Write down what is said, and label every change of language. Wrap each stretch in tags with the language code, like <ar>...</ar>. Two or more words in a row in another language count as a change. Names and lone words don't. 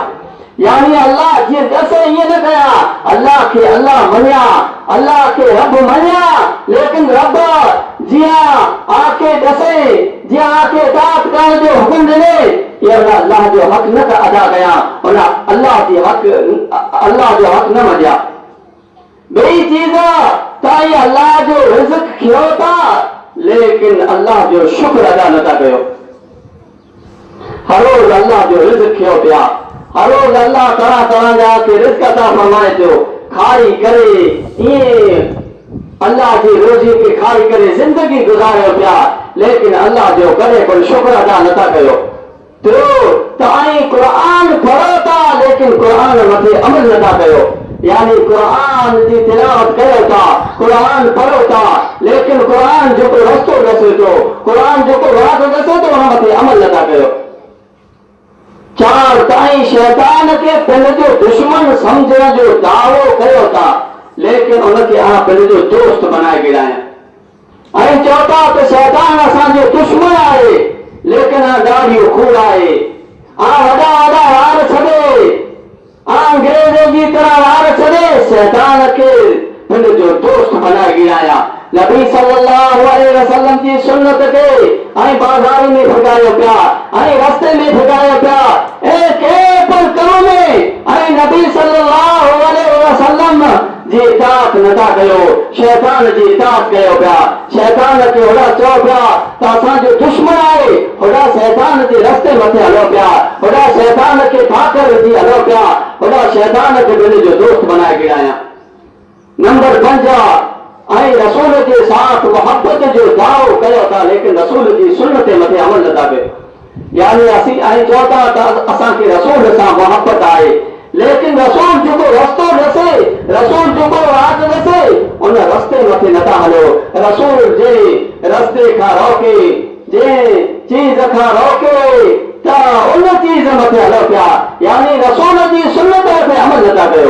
<sd>यानी अल्लाह जीअं दसे ईअं न कया, अल्लाह खे अल्लाह मञिया, अल्लाह खे रब मञिया, लेकिन रब जीअं आखे दसे, जीअं आखे इताअत करण जो हुकुम ॾिने ये अल्लाह जो हक़ न अदा कया, उन अल्लाह जो हक़ न मञिया। ॿी चीज़ ताईं अल्लाह जो रिज़्क़ खियो था लेकिन अल्लाह जो शुक्र अदा नथा कयो। हर रोज़ अल्लाह जो रिज़्क़ खियो पिया, हर रोज़ अल्लाह तरह तरह जा के रिज़्क़ अता फरमाए थो, खाई करे ईअं अल्लाह जी रोज़ी खे खाई करे ज़िंदगी गुज़ारियो पिया, लेकिन अल्लाह जो करे कोई शुक्र अदा नथा कयो। तो ताई कुरान पढ़ो था लेकिन कुरान मथे अमल नथा कयो। यानी कुरान की तिलावत कयो था, कुरान पढ़ो था, लेकिन कुरान जो रस्तो दसे तो, कुरान जो राह दसे तो उन मथे अमल नथा कयो। चार ताई शैतान के पंहिंजो दुश्मन समझण जो दावो कयो था, लेकिन उनके पंहिंजो दोस्त बनाए गिराया। ऐं चओ था त शैतान असांजो दुश्मन आहे, लेकिन ॾाढियूं खूड़ आहे। वॾा वॾा वार छॾे, अंग्रेज़ जी तरह वार छॾे शैतान खे पंहिंजो दोस्त बनाए गिराया। नबी सल्लल्लाहु अलैहि वसल्लम जी सुन्नत खे बाज़ार में भगायो पिया, रस्ते में भगायो पिया, कंहिं बि कम में नबी सल्लल्लाहु अलैहि वसल्लम जी इताअत नथा कयो, शैतान जी इताअत कयो पिया। शैतान खे होड़ा चओ पिया त असांजो दुश्मन आहे, होड़ा शैतान जे रस्ते मथे हलो पिया, होड़ा शैतान खे ठाकर विझी हलो पिया, होड़ा शैतान खे पंहिंजो दोस्त बनाए गिराया। नंबर 5 रसूल</sd> <ur>کے ساتھ</ur> <sd>मोहब्बत जो दावो कयो था, लेकिन रसूल की सुन्नत मथे अमल नथा कयो। यानी असीं चओ था त असांखे रसूल सां मोहब्बत आहे, लेकिन रसूल जेको रस्तो दसे, रसूल जेको राह दसे, उन रस्ते मथे नथा हलो। रसूल जे रस्ते खां रोके, जे चीज खां रोके त उन चीज मथे हलो पिया, यानी रसूल जी सुन्नत मथे अमल नथा कयो।</sd>